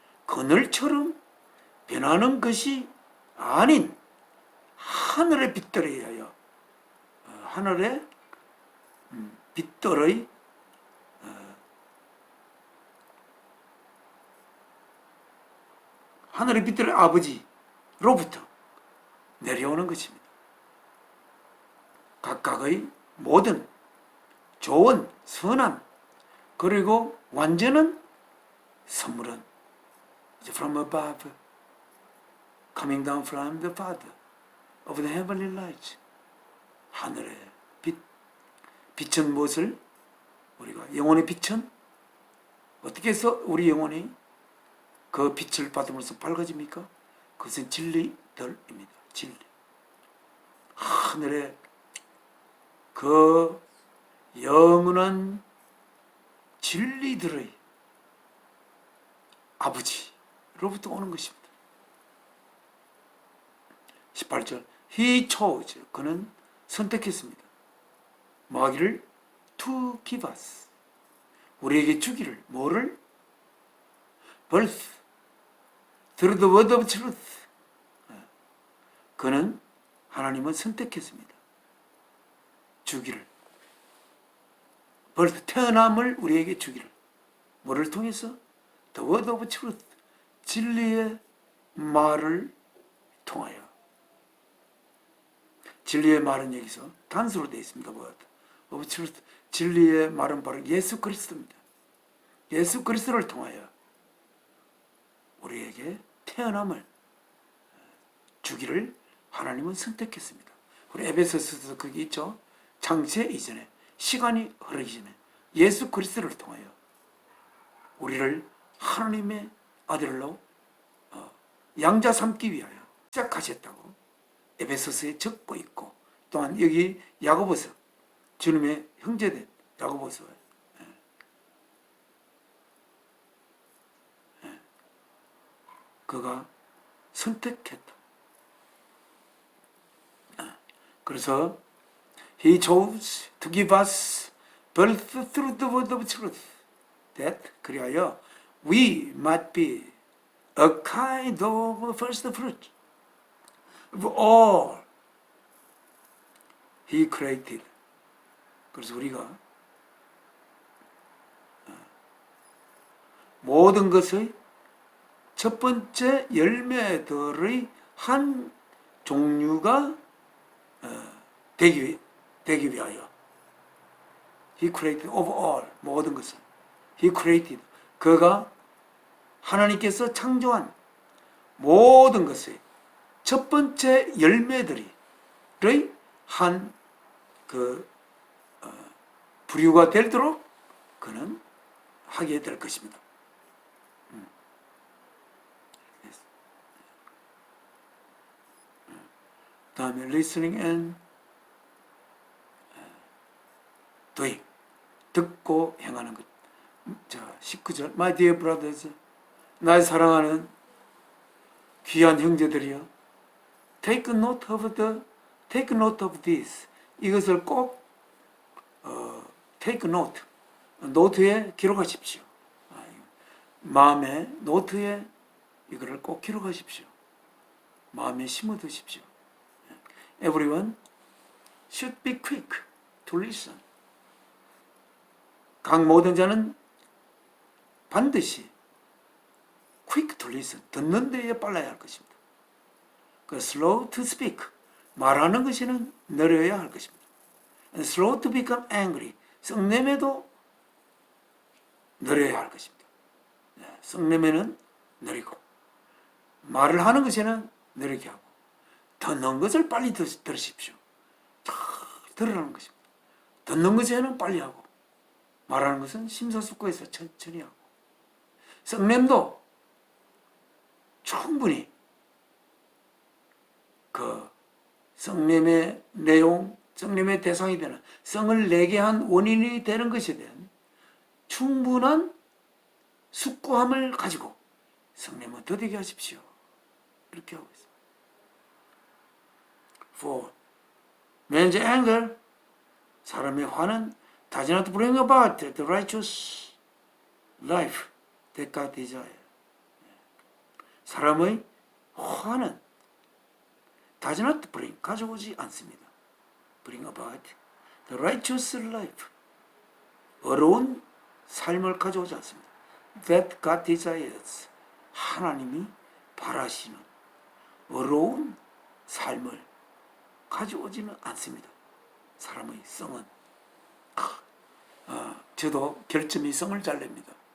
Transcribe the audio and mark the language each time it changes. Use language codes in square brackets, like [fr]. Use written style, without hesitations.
[ko] 그늘처럼 변하는 것이 아닌 하늘의 빛들에 의하여 하늘의 빛들의 하늘의 빛들의 아버지로부터 내려오는 것입니다. 각각의 모든 좋은 선한 그리고 완전한 선물은 [en] from above, coming down from the Father of the heavenly light. [ko] 하늘의 빛, 빛은 무엇을? 우리가 영혼의 빛은 어떻게 해서 우리 영혼이 그 빛을 받음으로써 밝아집니까? 그것은 진리들입니다. 진리. 하늘의 그 영원한 진리들의 아버지로부터 오는 것입니다. 18절 [en] He chose, [ko] 그는 선택했습니다. 뭐 하기를? [en] To give us, [ko] 우리에게 주기를. 뭐를? [en] birth through the word of truth. [ko] 그는 하나님은 선택했습니다. 주기를. [en] birth, [ko] 태어남을 우리에게 주기를. 뭐를 통해서? [en] The word of truth, [ko] 진리의 말을 통하여. 진리의 말은 여기서 단수로 되어 있습니다. [en] word of truth, [ko] 진리의 말은 바로 예수 그리스도입니다. 예수 그리스도를 통하여 우리에게 태어남을 주기를 하나님은 선택했습니다. 우리 에베소서도 거기 있죠. 창세 이전에, 시간이 흐르기 전에 예수 그리스도를 통하여 우리를 하나님의 아들로 양자 삼기 위하여 시작하셨다고 에베소서에 적고 있고, 또한 여기 야고보서, 주님의 형제된 야고보서, 그가 선택했다. 그래서 [en] He chose to give us birth through the word of truth, that [ko] 그리하여 [en] we might be a kind of first fruit of all He created. [ko] 그래서 우리가 모든 것의 첫 번째 열매들의 한 종류가 되기 위하여 [en] He created of all, [ko] 모든 것을 [en] He created, [ko] 그가 하나님께서 창조한 모든 것의 첫 번째 열매들의 한 부류가 되도록 그는 하게 될 것입니다. 다음에 [en] listening and doing, [ko] 듣고 행하는 것. 자, 19절 [en] My dear brothers, [ko] 나의 사랑하는 귀한 형제들이여, [en] take note of this. [ko] 이것을 꼭 [en] take note, [ko] 노트에 기록하십시오. 마음의 노트에 이거를 꼭 기록하십시오. 마음에 심어두십시오. [en] Everyone should be quick to listen. [ko] 각 모든 자는 반드시 [en] quick to listen, [ko] 듣는 데에 빨라야 할 것입니다. 그 [en] slow to speak, [ko] 말하는 것에는 느려야 할 것입니다. [en] And slow to become angry, [ko] 성냄에도 느려야 할 것입니다. 성냄에는 느리고, 말을 하는 것에는 느리게 하고, 듣는 것을 빨리 들으십시오. 들으라는 것입니다. 듣는 것에는 빨리 하고, 말하는 것은 심사숙고해서 천천히 하고, 성냄도 충분히 그 성냄의 내용, 성냄의 대상이 되는, 성을 내게 한 원인이 되는 것에 대한 충분한 숙고함을 가지고 성냄을 더디게 하십시오. 이렇게 하고 있습니다. [en] 4. Man's anger, [ko] 사람의 화는 [en] does not bring about the righteous life that God desires. [ko] 사람의 화는 [en] does not bring, [ko] 가져오지 않습니다. [en] bring about the righteous life, [ko] 어려운 삶을 가져오지 않습니다. [en] that God desires, [ko] 하나님이 바라시는 어려운 삶을 가져오지는 않습니다. 사람의 성은 저도 결점이 성을 잘 냅니다.